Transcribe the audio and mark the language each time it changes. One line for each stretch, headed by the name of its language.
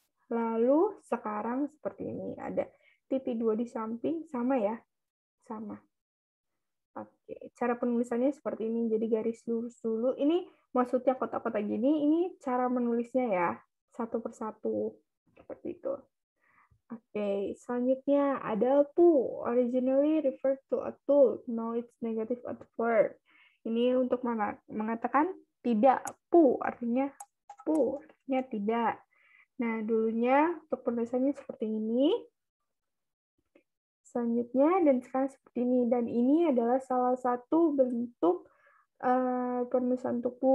Indonesian: Lalu sekarang seperti ini, ada titik 2 di samping, sama ya? Sama. Oke, cara penulisannya seperti ini, jadi garis lurus dulu. Ini maksudnya kotak-kotak gini, ini cara menulisnya ya, satu persatu, seperti itu. Oke, selanjutnya ada pu.
English: Originally referred to a tool. Now it's negative adverb.
Indonesian: Ini untuk mengatakan tidak. Pu artinya tidak. Nah, dulunya untuk penulisannya seperti ini. Selanjutnya dan sekarang seperti ini. Dan ini adalah salah satu bentuk penulisan untuk pu.